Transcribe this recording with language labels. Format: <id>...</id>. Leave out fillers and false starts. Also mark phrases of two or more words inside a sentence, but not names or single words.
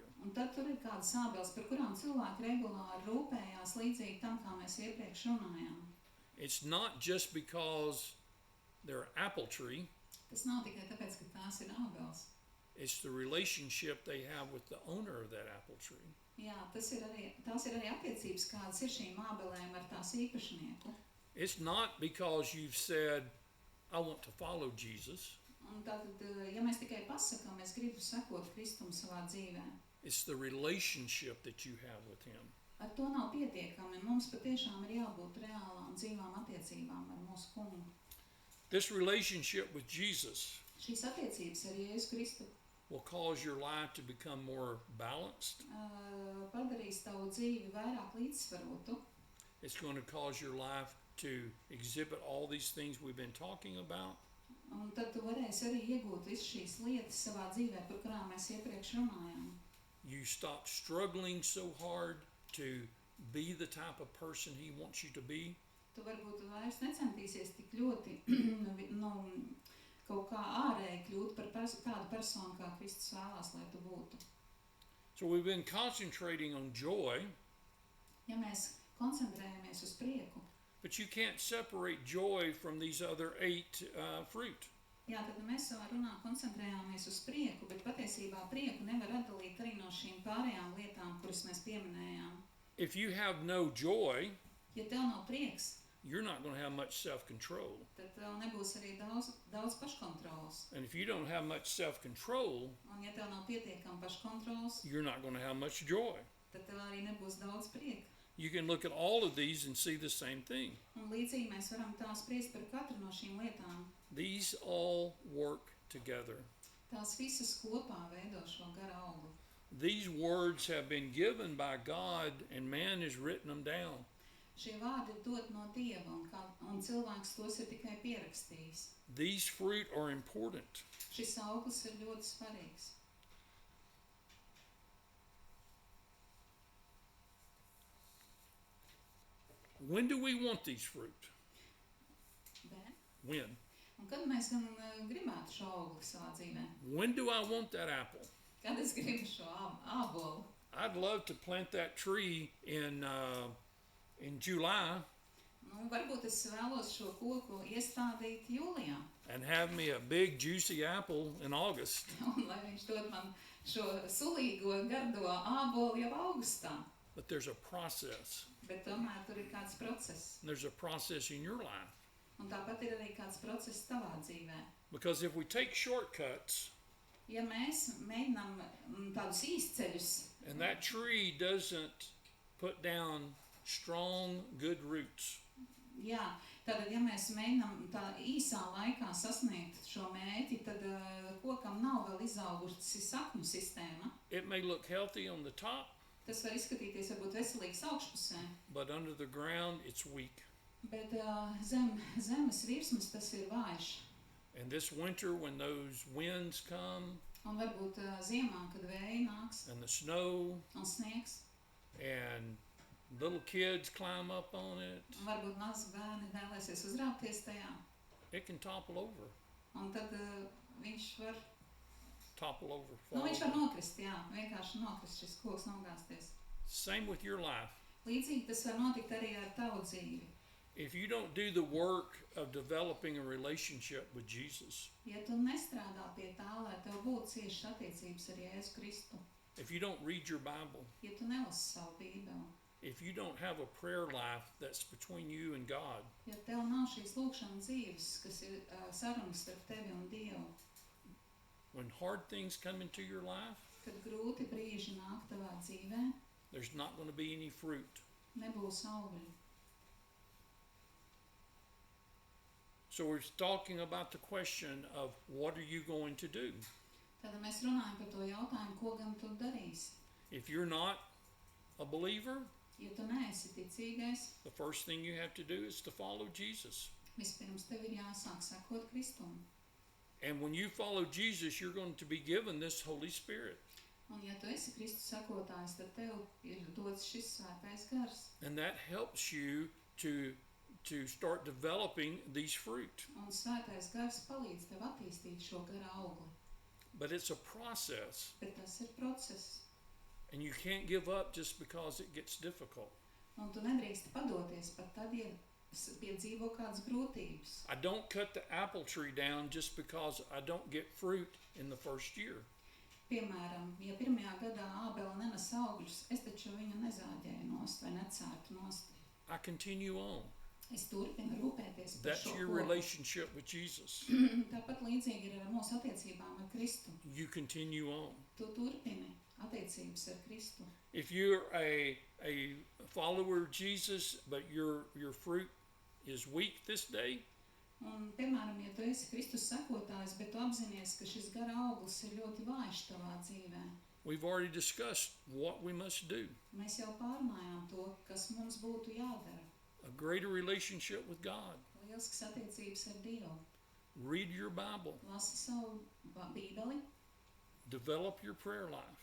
<lv>un tad tur ir kādas ābeles, par kurām cilvēki regulāri rūpējās līdzīgi tam, kā mēs iepriekš runājām.</lv> <en>It's not just because they're apple tree,</en> <lv>Tas nav tikai tāpēc, ka tās ir ābeles.</lv> <en>It's the relationship they have with the owner of that apple tree.</en> <lv>Jā, tās ir arī attiecības, kādas ir šīm ābelēm ar tās īpašnieku.</lv> <en>It's not because you've said, I want to follow Jesus.</en> <lv>Un tātad, ja mēs tikai pasakām, es gribu sekot Kristum savā dzīvē,</lv> <en>It's the relationship that you have with him.</en> <lv>ar to nav pietiekami. Mums patiešām ir jābūt reālām dzīvām attiecībām ar mūsu kungu.</lv> <en>This relationship with Jesus</en> <lv>Šīs attiecības ar Jēzu Kristu</lv> <en>will cause your life to become more balanced.</en> <lv>padarīs tavu dzīvi vairāk līdzsvarotu.</lv> <en>It's going to cause your life to exhibit all these things we've been talking about.</en> <lv>Un tad tu varēsi arī iegūt visu šīs lietas savā dzīvē, par kurām mēs iepriekš runājām.</lv> <en>You stop struggling so hard to be the type of person he wants you to be.</en> <lv>Tu varbūt vairs necentīsies tik ļoti kaut kā ārēji kļūt par tādu personu, kā Kristus vēlās, lai tu būtu.</lv> <en>So we've been concentrating on joy,</en> <lv>Ja mēs koncentrējamies uz prieku,</lv> <en>but you can't separate joy from these other 8 fruit.</en> <lv>jā, tad mēs savā runā koncentrējāmies uz prieku, bet patiesībā prieku nevar atdalīt arī no šīm pārējām lietām, kuras mēs pieminējām.</lv> <en>If you have no joy,</en> <lv>Ja tev nav prieks,</lv> <en>you're not going to have much self-control.</en> <lv>tad tev nebūs arī daudz paškontrols.</lv> <en>And if you don't have much self-control,</en> <lv>Un ja tev nav pietiekama paškontrols,</lv> <en>you're not going to have much joy.</en> <lv>tad tev arī nebūs daudz prieka.</lv> <en>You can look at all of these and see the same thing.</en> <lv>Un līdzīgi mēs varam tā spriest par katru no šīm lietām.</lv> <en>These all work together.</en> <lv>Tās visas kopā veido šo gara augli.</lv> <en>These words have been given by God and man has written them down.</en> <lv>Šie vārdi ir dot no Dieva, un cilvēks tos ir tikai pierakstījis.</lv> <en>These fruit are important.</en> <lv>Šis auglis ir ļoti svarīgs.</lv> <en>When do we want these fruit?</en> <lv>Bet,</lv> <en>When?</en> <lv>un kad mēs gan gribētu šo augli savā dzīvē?</lv> <en>When do I want that apple?</en> <lv>Kad es gribu šo ābolu?</lv> <en>I'd love to plant that tree in July</en> <lv>Nu, varbūt es vēlos šo koku iestādīt jūlijā,</lv> <en>and have me a big juicy apple in August.</en> <lv>un lai viņš dod man šo sulīgo, gardo ābolu jau augustā.</lv> <en>But there's a process.</en> <lv>Bet tomēr tur ir kāds process.</lv> <en>There's a process in your life.</en> <lv>Un tāpat ir arī kāds process tavā dzīvē.</lv> <en>Because if we take shortcuts</en> <lv>Ja mēs mēģinām tādus īsceļus,</lv> <en>and that tree doesn't put down strong, good roots,</en> <lv>jā, tad, ja mēs mēģinām tā īsā laikā sasniegt šo mērķi, tad kokam nav vēl izaugusi sakņu sistēma.</lv> <en>it may look healthy on the top,</en> <lv>Tas var izskatīties varbūt veselīgs augšpusē,</lv> <en>but under the ground it's weak.</en> <lv>bet zemes virsmas tas ir vājš.</lv> <en>And this winter, when those winds come</en> <lv>Un varbūt ziemā, kad vēji nāks</lv> <en>and the snow</en> <lv>un sniegs,</lv> <en>and little kids climb up on it,</en> <lv>un varbūt mazi bērni vēlēsies uzrāpties tajā,</lv> <en>it can topple over,</en> <lv>un tad viņš var</lv> <en>fall</en> <lv>nokrist, jā, vienkārši nokrist šis koks, nogāzties.</lv> <en>Same with your life.</en> <lv>Līdzīgi tas var notikt arī ar tavu dzīvi.</lv> <en>If you don't do the work of developing a relationship with Jesus,</en> <lv>Ja tu nestrādā pie tā, lai tev būtu ciešas attiecības ar Jēzu Kristu,</lv> <en>if you don't read your Bible,</en> <lv>ja tu nelasi savu bībeli,</lv> <en>if you don't have a prayer life that's between you and God,</en> <lv>ja tev nav šīs lūkšanas dzīves, kas ir sarunas starp tevi un Dievu,</lv> <en>when hard things come into your life,</en> <lv>kad grūti brīži nāk tavā dzīvē,</lv> <en>there's not going to be any fruit.</en> <lv>nebūs augļu.</lv> <en>So we're talking about the question of what are you going to do?</en> <lv>Tad mēs runājam par to jautājumu, ko gan tu darīsi.</lv> <en>If you're not a believer,</en> <lv>Ja tu neesi ticīgais,</lv> <en>the first thing you have to do is to follow Jesus.</en> <lv>vispirms tev ir jāsāk sekot Kristum.</lv> <en>And when you follow Jesus, you're going to be given this Holy Spirit.</en> <lv>Un ja tu esi Kristus sekotājs, tad tev ir dots šis svētais gars.</lv> <en>And that helps you to start developing these fruit.</en> <lv>Un svētais gars palīdz tev attīstīt šo gara augli.</lv> <en>But it's a process.</en> <lv>Bet tas ir process.</lv> <en>And you can't give up just because it gets difficult.</en> <lv>Un tu nedrīkst padoties pat tad, ja piedzīvo kādas grūtības.</lv> <en>I don't cut the apple tree down just because I don't get fruit in the first year.</en> <lv>Piemēram, ja pirmajā gadā ābele nenes augļus, es taču viņu nezāģēju nost vai necērtu nost.</lv> <en>I continue on.</en> <lv>Es turpinu rūpēties par</lv> <en>That's</en> <lv>šo</lv> <en>your</en> <lv>koku.</lv> <en>relationship with Jesus.</en> <lv>Tāpat līdzīgi ir ar mūsu attiecībām ar Kristu.</lv> <en>You continue on.</en> <lv>Tu turpini attiecības ar Kristu.</lv> <en>If you're a follower of Jesus, but your fruit is weak this day,</en> <lv>Un, piemēram, ja tu esi Kristus sekotājs, bet tu apzinies, ka šis gara auglis ir ļoti vājš tavā dzīvē,</lv> <en>we've already discussed what we must do.</en> <lv>mēs jau pārunājām to, kas mums būtu jādara.</lv> <en>A greater relationship with God.</en> <lv>Lielisks attiecības ar Dievu.</lv> <en>Read your Bible.</en> <lv>Lasi savu bībeli,</lv> <en>Develop your prayer life.</en>